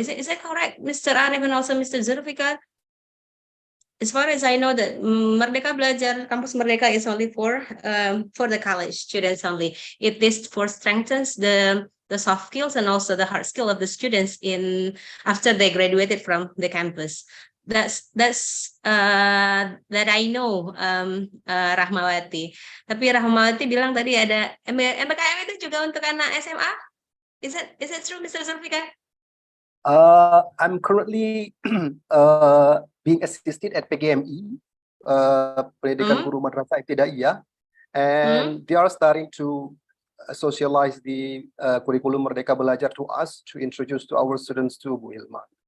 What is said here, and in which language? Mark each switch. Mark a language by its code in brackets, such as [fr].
[en] Is it correct, Mr. Arif and also Mr. Zulfikar? As far as I know, that Merdeka Belajar, Kampus Merdeka is only for the college students only. It is for strengthens the soft skills and also the hard skill of the students after they graduated from the campus. That's that I know, Rahmawati. [id] Tapi Rahmawati bilang tadi ada MBKM itu juga untuk anak SMA. [en] Is it true, Mr. Zulfikar? I'm currently being assisted at PGMI, Pendidikan Guru Madrasah Ibtidaiyah, and they are starting to socialize the curriculum Merdeka Belajar to us, to introduce to our students to Bu Ilma.